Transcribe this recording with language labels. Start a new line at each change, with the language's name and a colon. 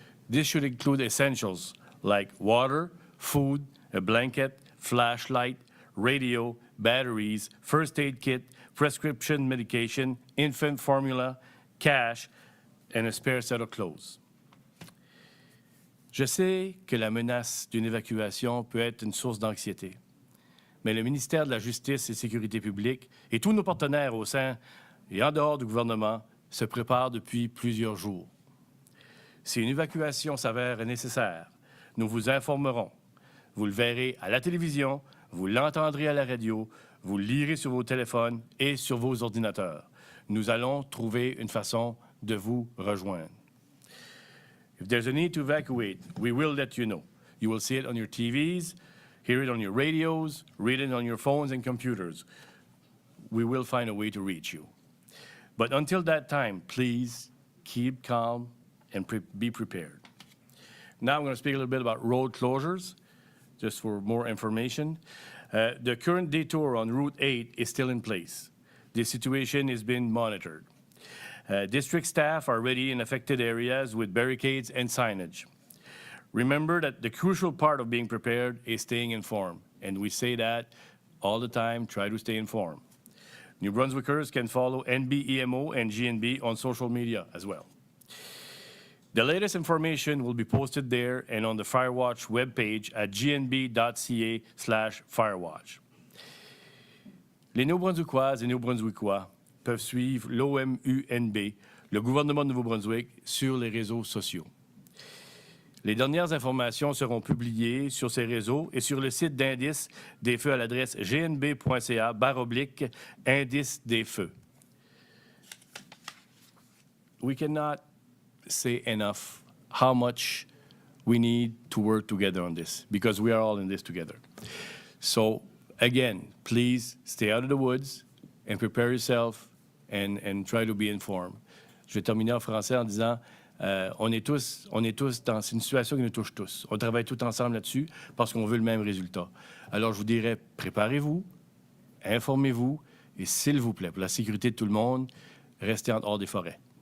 English: This should include essentials like water, food, a blanket, flashlight, radio, batteries, first aid kit, prescription medication, infant formula, cash, and a spare set of clothes.
French: Je sais que la menace d'une évacuation peut être une source d'anxiété, mais le ministère de la Justice et Sécurité publique et tous nos partenaires au sein et en dehors du gouvernement se préparent depuis plusieurs jours. Si une évacuation s'avère nécessaire, nous vous informerons. Vous le verrez à la télévision, vous l'entendrez à la radio, vous le lirez sur vos téléphones et sur vos ordinateurs. Nous allons trouver une façon de vous rejoindre.
English: If there's a need to evacuate, we will let you know. You will see it on your TVs, hear it on your radios, read it on your phones and computers. We will find a way to reach you. But until that time, please keep calm and be prepared. Now I'm going to speak a little bit about road closures, just for more information. The current detour on Route 8 is still in place. The situation is being monitored. District staff are ready in affected areas with barricades and signage. Remember that the crucial part of being prepared is staying informed, and we say that all the time, try to stay informed. New Brunswickers can follow NBEMO and GNB on social media as well. The latest information will be posted there and on the Firewatch webpage at gnb.ca/firewatch.
French: Les Néo-Brunswickoises et Néo-Brunswickois peuvent suivre l'OMUNB, le gouvernement de Nouveau-Brunswick, sur les réseaux sociaux. Les dernières informations seront publiées sur ces réseaux et sur le site d'indice des feux à l'adresse gnb.ca/indice des feux.
English: We cannot say enough how much we need to work together on this, because we are all in this together. So again, please stay out of the woods and prepare yourself and try to be informed.
French: Je vais terminer en français en disant on est tous dans une situation qui nous touche tous. On travaille tous ensemble là-dessus parce qu'on veut le même résultat. Alors je vous dirais, préparez-vous, informez-vous et s'il vous plaît, pour la sécurité de tout le monde, restez en hors des forêts.